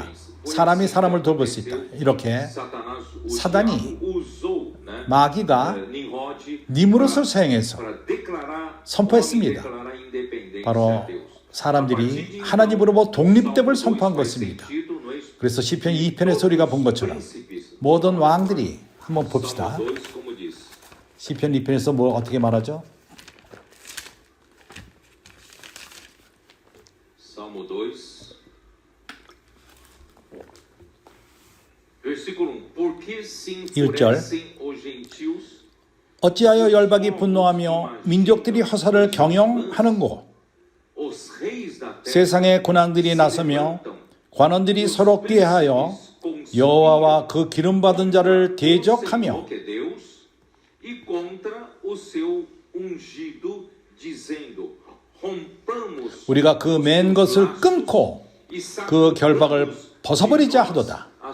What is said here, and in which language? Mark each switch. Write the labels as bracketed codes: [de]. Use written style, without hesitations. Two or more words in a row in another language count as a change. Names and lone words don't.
[ko] 사람이 사람을 돌볼 수 있다. 이렇게 사단이 마귀가 니므롯을 사용해서 선포했습니다. 바로 사람들이 하나님으로부터 독립됨을 선포한 것입니다. 그래서 시편 2편에서 우리가 본 것처럼 모든 왕들이 한번 봅시다. 시편 2편에서 뭐 어떻게 말하죠? [pt] Salmo 2, versículo 1. Por que se enfurecem os gentios? [ko] 어찌하여 열방이 분노하며 민족들이 허사를 경영하는고? 세상의 고난들이 나서며 관원들이 서로 꾀하여 여호와와 그 기름 받은 자를 대적하며 우리가 그 맨 것을 끊고 그 결박을 벗어버리자 하도다.